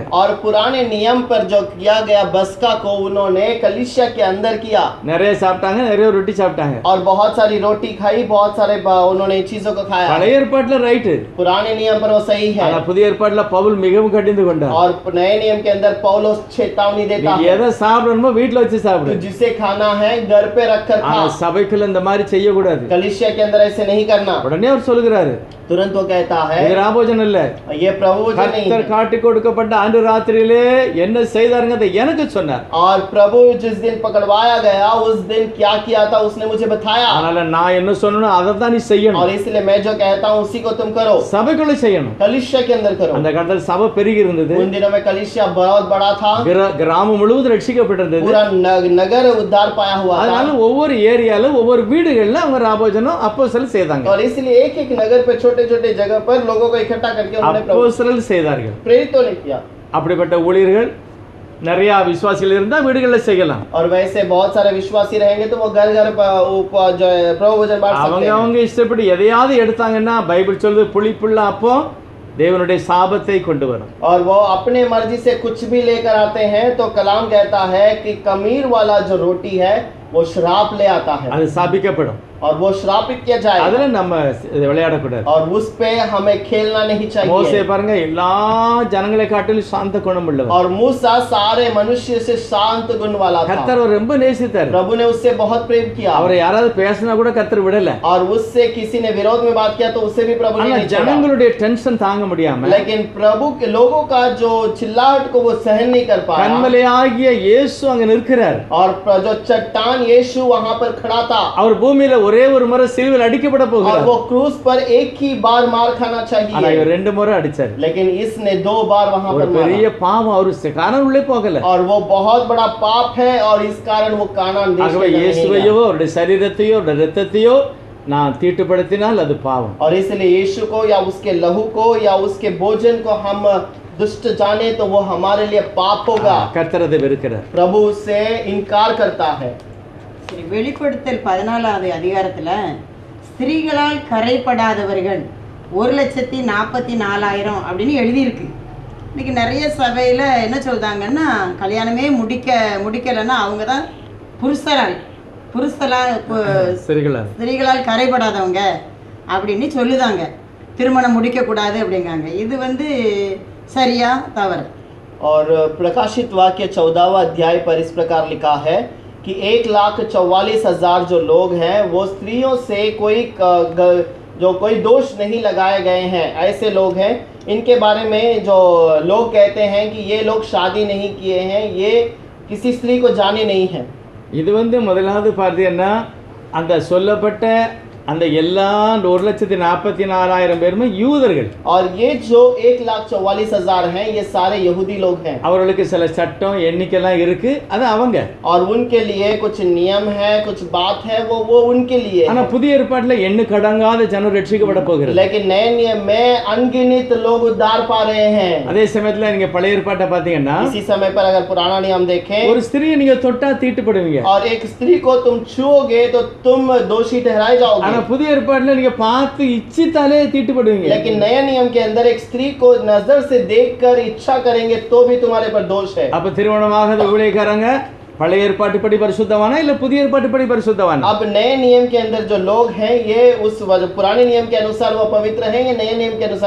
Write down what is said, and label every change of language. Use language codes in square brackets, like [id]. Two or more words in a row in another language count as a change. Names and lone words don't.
[hi] और पुराने नियम पर जो किया गया बस्का को उन्होंने कलीसिया के अंदर किया। [ta] நிறைய சாப்பிட்டாங்க, நிறைய ரொட்டி சாப்பிட்டாங்க. [hi] और बहुत सारी रोटी खाई, बहुत सारे उन्होंने चीजों को खाया। [ta] பழைய ஏற்பாட்டுல ரைட், [hi] पुराने नियम पर वो सही है। [ta] ஆனா புதிய ஏற்பாட்டுல பவுல் மிகவும் கடிந்து கொண்டார். [hi] और नए नियम के अंदर पौलुस चेतावनी देता है, [ta] எதை சாப்பிடணுமோ வீட்டுல வச்சு [hi] तो [ta] சாப்பிடு, [hi] जिसे खाना है घर पे रख कर खा। [ta] ஆனா சபைக்குள்ள இந்த மாதிரி செய்யக்கூடாது. [hi] कलीसिया के अंदर ऐसे नहीं करना। [ta] உடனே அவர் சொல்லுகிறாரு, [hi] तुरंत वो कहता है [ta] இது ராபோஜனம் இல்ல, [hi] ये प्रभु भोजन नहीं [ta] கர்த்தர் [hi] है। [ta] காட்டி கொடுக்கப்பட்ட அன்று ராத்திரியிலே என்ன செய்தாருங்க எனக்கு சொன்னார். [hi] और प्रभु जिस दिन पकड़वाया गया उस दिन क्या किया था उसने मुझे बताया। [ta] அதனால நான் என்ன சொன்னேனோ அதை தான் நீ செய்யணும். [hi] और इसलिए मैं जो कहता हूँ उसी को तुम करो। [ta] சபைக்குள்ள செய்யணும். [hi] कलीसिया के अंदर करो। [ta] அந்த காலத்துல சபை பெருகி இருந்தது. [hi] उन दिनों में कलीसिया बहुत बड़ा था, [ta] கிராமம் முழுவதும் ரட்சிக்கப்பட்டிருந்தது. [hi] पूरा नगर उद्धार पाया हुआ था। [ta] அதனால ஒவ்வொரு ஏரியால ஒவ்வொரு வீடுகள்ல அவங்க ராபோஜனம் அப்போஸ்தலர் செய்தாங்க. [hi] और इसलिए एक एक नगर पे छोटे छोटे जगह पर लोगों को इकट्ठा करके उन्होंने [ta] அப்போஸ்தலர் செய்தார்கள். [hi] प्रेरितों ने किया। [ta] அப்படிப்பட்ட ஊழியர்கள் நிறைய விசுவாசிகள் இருந்தா வீடுகளில் செய்யலாம். [hi] और वैसे बहुत सारे विश्वासी रहेंगे तो वो घर घर जो है प्रभु भोजन बांट सकते हैं। [ta] அவங்க இஷ்டப்படி எதையாவது எடுத்தாங்கன்னா பைபிள் சொல்லுது புளிப்புள்ள அப்போ தேவனுடைய சாபத்தை கொண்டு வரும். [hi] और वो अपने मर्जी से कुछ भी लेकर आते हैं तो कलाम कहता है कि कमीर वाला जो रोटी है वो श्राप ले आता है। [ta] அது சாபிக்கப்படும். [hi] और वो श्रापित किया जाए। [ta] அதுல நம்ம விளையாடக்கூடாது. [hi] और उस पे हमें खेलना नहीं चाहिए। [ta] மோசே பாருங்க, எல்லா ஜனங்களை காட்டிலும் சாந்த குணம் உள்ளவர். [hi] और मूसा सारे मनुष्य से शांत गुण वाला था। [ta] கர்த்தர் ரொம்ப நேசித்தார். [hi] प्रभु ने उससे बहुत प्रेम किया। [ta] அவரை யாராவது பேசினா கூட கர்த்தர் விடல. [hi] और उससे किसी ने विरोध में बात किया तो उससे भी प्रभु ने नहीं छोड़ा। [ta] ஜனங்களுடைய டென்ஷன் தாங்க முடியாம, [hi] लेकिन प्रभु के लोगों का जो चिल्लाहट को वो सहन नहीं कर पाया। [ta] கன்மலையாகிய இயேசு அங்க நிற்கிறார். [hi] और जो चट्टान भगवान यीशु वहां पर खड़ा था [ta] அவர் பூமியில ஒரே ஒரு முறை சிலுவையில் அடிக்கப்பட [hi] और [ta] போகிறார். [hi] वो क्रूस पर एक ही बार मार खाना [ta] ஆனா [hi] चाहिए, [ta] இவர் 2 முறை அடிச்சார். [hi] लेकिन इसने 2 बार वहां [ta] ஒரு [hi] पर मारा [ta] பெரிய பாவம் அவரு காணான் உள்ளே போகல. [hi] और वो बहुत बड़ा पाप है और इस कारण वो कानान देश [ta] ஆகவே [hi] में नहीं [ta] இயேசுவையோ [hi] गया। [ta] அவருடைய சரீரத்தையோ அவருடைய இரத்தத்தையோ நான் தீட்டுப்படுத்தினால் அது பாவம். [hi] और इसलिए यीशु को या उसके लहू को या उसके भोजन को हम दुष्ट जाने तो वो हमारे लिए पाप होगा। [ta] கர்த்தர் அதை வெறுக்கிறார். [hi] प्रभु से इनकार करता है। [ta] சரி, வெளிப்படுத்தல் 14வது அதிகாரத்துல ஸ்திரீகளால் கரைப்படாதவர்கள் 1,44,000 அப்படின்னு எழுதியிருக்கு. இன்னைக்கு நிறைய சபையில என்ன சொல்றாங்கன்னா, கல்யாணமே முடிக்கலைன்னா அவங்க தான் ஸ்திரீகளால் கரைப்படாதவங்க அப்படின்னு சொல்லுதாங்க. திருமணம் முடிக்கக்கூடாது அப்படிங்காங்க. இது சரியா தவறு? [hi] और प्रकाशित वाक्य 14वां अध्याय पर इस प्रकार लिखा है कि 1,44,000 जो लोग हैं वो स्त्रियों से कोई दोष नहीं लगाए गए हैं, ऐसे लोग हैं। इनके बारे में जो लोग कहते हैं कि ये लोग शादी नहीं किए हैं, ये किसी स्त्री को जाने नहीं है। [ta] இது முதலாவது பார்த்தீங்கன்னா அந்த சொல்லப்பட்ட அந்த எல்லா 1,44,000 பேருமே யூதர்கள். [hi] और ये जो 1,44,000 हैं ये सारे यहूदी लोग हैं। [ta] அவர்களுக்கு சில சட்டம் எண்ணிக்கைலாம் இருக்கு, அது அவங்க. [hi] और उनके लिए कुछ नियम है, कुछ बात है, वो उनके लिए [ta] ஆனா புதிய ஏற்பாட்டுல எண்ணுக்கடங்காத ஜனம் ரட்சிக்கப்பட போகிறது. [hi] लेकिन नए नियम में अनगिनत लोग उद्धार पा रहे हैं। [ta] அதே சமயத்துல நீங்க பழைய ஏற்பாட்டை பாத்தீங்கன்னா [hi] इसी समय पर अगर पुराना नियम देखें, [ta] ஒரு ஸ்திரியை நீங்க தொட்டா தீட்டுப்படுவீங்க. [hi] और एक स्त्री को तुम छुओगे तो तुम दोषी ठहराए जाओगे। [ta] ஆனா புதிய ஏற்பாட்டுல நீங்க பார்த்து இச்சித்தாலே தீட்டுப்படுவீங்க. [hi] लेकिन नए नियम के अंदर एक स्त्री को नजर से देखकर इच्छा करेंगे तो भी तुम्हारे पर दोष है। [ta] அப்ப திருமணமாகாத ஊழியக்காரங்க பழைய ஏற்பாட்டுப்படி பரிசுத்தவானா இல்ல புதிய ஏற்பாட்டுப்படி பரிசுத்தவானா? [hi] अब नए नियम के अंदर जो लोग हैं ये उस पुराने नियम के अनुसार वो पवित्र हैं या नए नियम के अनुसार